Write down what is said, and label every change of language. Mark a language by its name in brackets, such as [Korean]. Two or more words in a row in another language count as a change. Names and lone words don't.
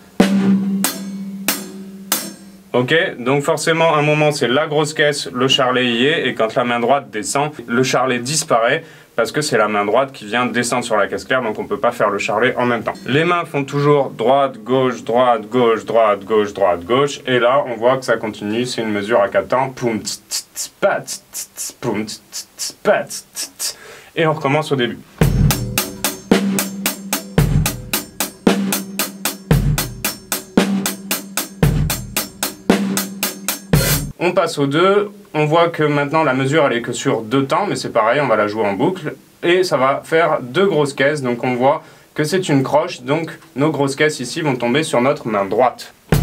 [French] Ok, donc forcément, à un moment, c'est la grosse caisse, le charlet y est, et quand la main droite descend, le charlet disparaît, parce que c'est la main droite qui vient descendre sur la caisse claire, donc on ne peut pas faire le charlet en même temps. Les mains font toujours droite, gauche, droite, gauche, droite, gauche, droite, gauche, et là, on voit que ça continue, c'est une mesure à 4 temps. Poum, tss, tss, tss, pat, tss, tss, poum, tss, tss, tss, pat, tss, tss, et on recommence au début. On passe au 2, on voit que maintenant la mesure elle est que sur 2 temps, mais c'est pareil, on va la jouer en boucle, et ça va faire 2 grosses caisses, donc on voit que c'est une croche, donc nos grosses caisses ici vont tomber sur notre main droite.